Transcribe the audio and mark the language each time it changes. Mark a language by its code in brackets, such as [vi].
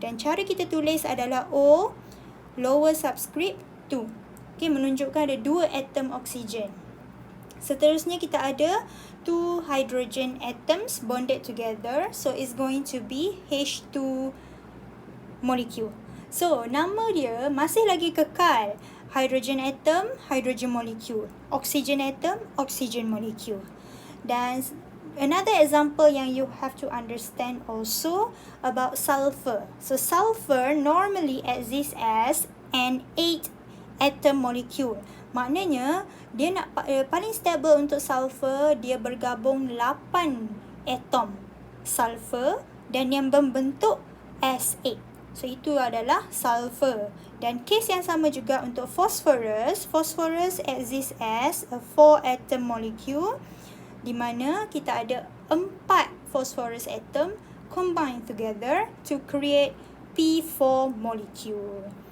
[ms] Dan cara kita tulis adalah [en] O lower subscript 2. [ms] Okay, menunjukkan ada dua atom oxygen. Seterusnya kita ada [en] two hydrogen atoms bonded together. So, it's going to be H2 molecule. [ms] So, nama dia masih lagi kekal. [en] Hydrogen atom, hydrogen molecule. Oxygen atom, oxygen molecule. [ms] Dan [en] another example [ms] yang [en] you have to understand also about sulfur. So, sulfur normally exists as an 8 atom molecule. [ms] Maknanya, dia nak paling stable untuk sulfur, dia bergabung 8 atom sulfur dan yang membentuk S8. So, itu adalah sulfur. Dan kes yang sama juga untuk phosphorus. [en] Phosphorus exists as a 4 atom molecule [ms] di mana kita ada [en] 4 phosphorus atom combine together to create P4 molecule.